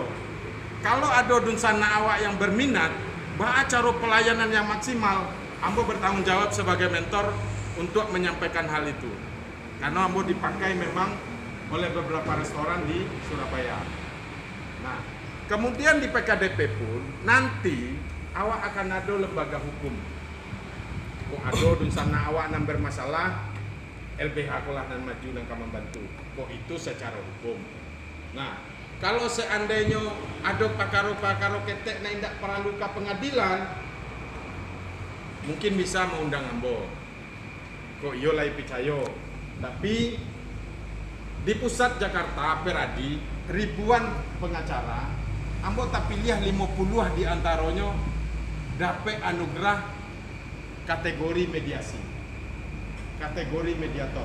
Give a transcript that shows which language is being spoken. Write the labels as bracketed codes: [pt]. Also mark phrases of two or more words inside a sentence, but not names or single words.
[id] Kalau ada [min] dunsana awak [id] yang berminat, bah cara pelayanan yang maksimal, ambo bertanggung jawab sebagai mentor untuk menyampaikan hal itu. Karena ambo dipakai memang oleh beberapa restoran di Surabaya. Nah, kemudian di PKDP pun nanti awak akan ada lembaga hukum. [min] Kok ada dunsana awak nan bermasalah, LBH kolah nan maju dan kamu bantu. [id] Kok itu secara hukum. Nah, kalau seandainya ada [min] pakaro-pakaro ketek na indak [id] perlu ke pengadilan, mungkin bisa mengundang ambo. [min] Kok iyo lai picayo. [id] Tapi di pusat Jakarta, Peradi, ribuan pengacara, ambo tak pilih 50 di antaranya dapat anugerah kategori mediasi, kategori mediator.